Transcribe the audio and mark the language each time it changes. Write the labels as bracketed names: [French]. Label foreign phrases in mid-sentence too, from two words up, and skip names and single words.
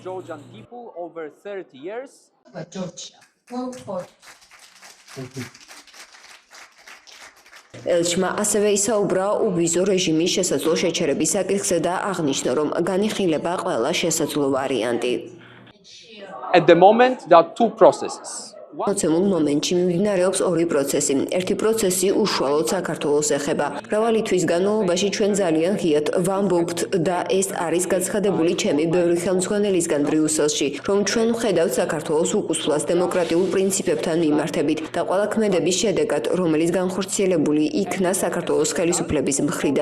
[Georgian] ელჩმა ასევე ისაუბრა უბიზო რეჟიმის შესაძლო შეჩერების საკითხზე და აღნიშნა, რომ განიხილება ყველა შესაძლო ვარიანტი. [English] At the moment, there are 2 processes. [Georgian] მოცემულ მომენტში მიმდინარეობს 2 პროცესი. ერთი პროცესი უშუალოდ საქართველოს ეხება. მრავალი თვის განმავლობაში ჩვენ ძალიან ღიად ვამბობთ და ეს არის გაცხადებული ჩემი ბევრი ხელმძღვანელისგან ბრიუსელში, რომ ჩვენ ვხედავთ საქართველოს უკუსვლას დემოკრატიულ პრინციპებთან მიმართებით და ყველა ქმედების შედეგად, რომელიც განხორციელებული იქნა საქართველოს ხელისუფლების მხრიდან.